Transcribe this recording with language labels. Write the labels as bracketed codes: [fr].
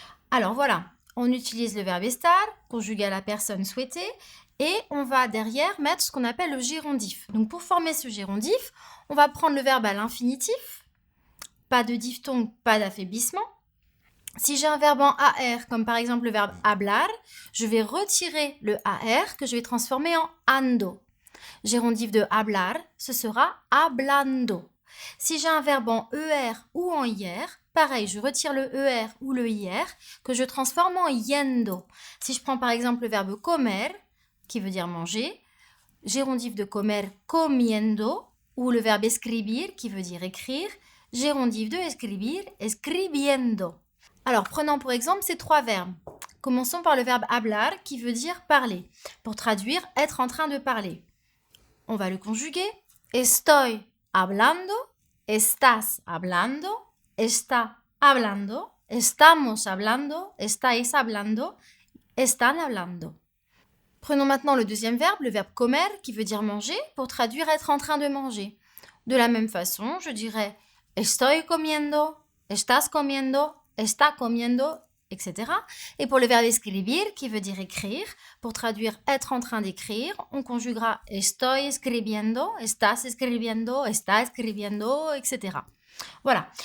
[fr] Alors voilà, on utilise le verbe estar, conjugué à la personne souhaitée, et on va derrière mettre ce qu'on appelle le gérondif. Donc pour former ce gérondif, on va prendre le verbe à l'infinitif, pas de diphtongue, pas d'affaiblissement. Si j'ai un verbe en AR, comme par exemple le verbe hablar, je vais retirer le AR que je vais transformer en ando. Gérondif de hablar, ce sera hablando. Si j'ai un verbe en ER ou en IR, pareil, je retire le ER ou le IR que je transforme en yendo. Si je prends par exemple le verbe comer, qui veut dire manger, gérondif de comer comiendo, ou le verbe escribir, qui veut dire écrire, gérondif de escribir, escribiendo. Alors, prenons pour exemple ces trois verbes. Commençons par le verbe hablar qui veut dire parler. Pour traduire, être en train de parler. On va le conjuguer. [es] Estoy hablando, estás hablando, está hablando, estamos hablando, estáis hablando, están hablando. [fr] Prenons maintenant le deuxième verbe, le verbe comer qui veut dire manger, pour traduire être en train de manger. De la même façon, je dirais [es] estoy comiendo, estás comiendo, está comiendo, [fr] etc. Et pour le verbe escribir, qui veut dire écrire, pour traduire être en train d'écrire, on conjuguera [es] estoy escribiendo, estás escribiendo, está escribiendo, [fr] etc. Voilà.